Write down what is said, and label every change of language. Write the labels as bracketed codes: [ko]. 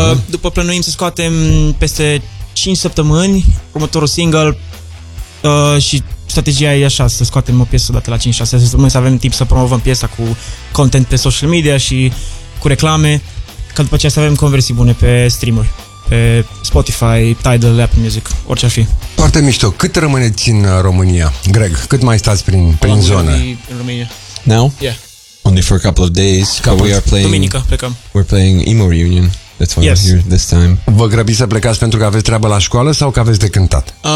[ro] După plănuim să scoatem peste 5 săptămâni următorul single, și strategia e așa, să scoatem o piesă dată la 5-6 săptămâni, să avem timp să promovăm piesa cu content pe social media și cu reclame, ca după aceea să avem conversii bune pe streamuri. Spotify, Tidal, Apple Music, orice ar fi. Foarte mișto. Cât rămâneți în România, Greg? Cât mai stați prin zonă? În România. [en] Now? Yeah. Only for a couple of days. Couple. We are playing. [ro] Duminică plecăm. [en] We're playing Emo Reunion. That's why, yes, we're here this time. [ro] Vă grăbiți să plecați pentru că aveți treabă la școală sau că aveți de cântat?